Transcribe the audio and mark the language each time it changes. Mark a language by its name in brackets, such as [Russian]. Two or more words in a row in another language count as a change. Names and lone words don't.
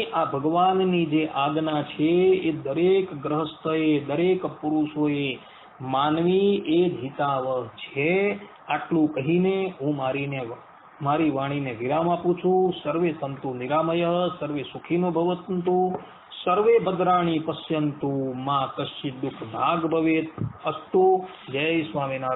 [Gujarati] આ ભગવાનની જે આજ્ઞા છે એ દરેક ગ્રહસ્થએ, દરેક પુરુષોએ માનવી એ જ હિતાવહ છે. આટલું કહીને હું મારી વાણીને વિરામ આપું છું. [Sanskrit] સર્વે સંતુ નિરામય, સર્વે સુખીનો ભવંતુ. सर्वे भद्राणि पश्यन्तु मां कश्चित् दुःख भाग भवेत्। अस्तु। जय स्वामीनारायण।